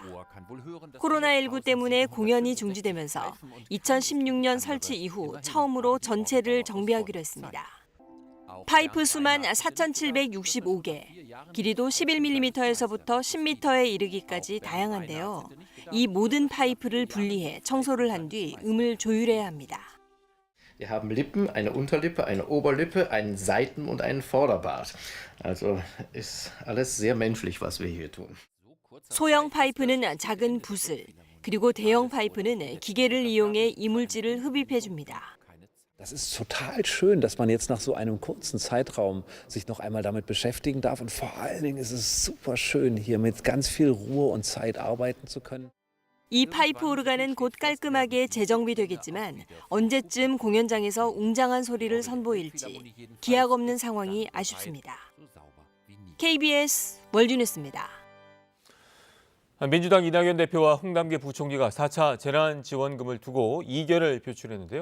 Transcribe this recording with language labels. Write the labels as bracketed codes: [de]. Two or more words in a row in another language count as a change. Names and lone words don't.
[ko] 코로나19 때문에 공연이 중지되면서 2016년 설치 이후 처음으로 전체를 정비하기로 했습니다. 파이프 수만 4,765개, 길이도 11mm에서부터 10m에 이르기까지 다양한데요. 이 모든 파이프를 분리해 청소를 한 뒤 음을 조율해야 합니다. [de] Wir haben Lippen, eine Unterlippe, eine Oberlippe, einen Seiten- und einen Vorderbart. Also ist alles sehr menschlich, was wir hier tun. [ko] 소형 파이프는 작은 붓을, 그리고 대형 파이프는 기계를 이용해 이물질을 흡입해 줍니다. [de] Das ist total schön, dass man jetzt nach so einem kurzen Zeitraum sich noch einmal damit beschäftigen darf. Und vor allen Dingen ist es super schön, hier mit ganz viel Ruhe und Zeit arbeiten zu können. [ko] 이 파이프 오르간은 곧 깔끔하게 재정비되겠지만 언제쯤 공연장에서 웅장한 소리를 선보일지 기약 없는 상황이 아쉽습니다. KBS 월드뉴스입니다. 민주당 이낙연 대표와 홍남기 부총리가 4차 재난지원금을 두고 이견을 표출했는데요.